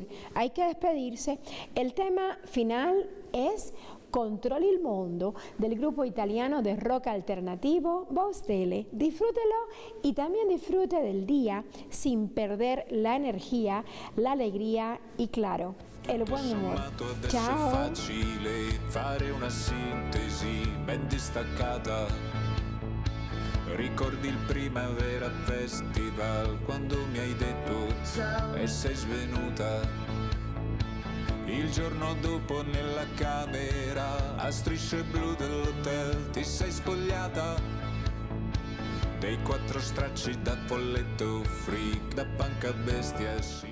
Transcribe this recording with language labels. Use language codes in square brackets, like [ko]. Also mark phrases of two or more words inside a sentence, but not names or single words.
[es] Hay que despedirse. El tema final es Controlli il Mondo, del grupo italiano de rock alternativo Baustelle. Disfrútelo y también disfrute del día sin perder la energía, la alegría y, claro, el buen humor. [it] Ciao. È facile fare una sintesi ben distaccata. Ricordi il Primavera Festival quando mi hai detto e sei svenuta. Il giorno dopo nella camera a strisce blu dell'hotel ti sei spogliata dei 4 stracci da folletto freak, da panca bestia.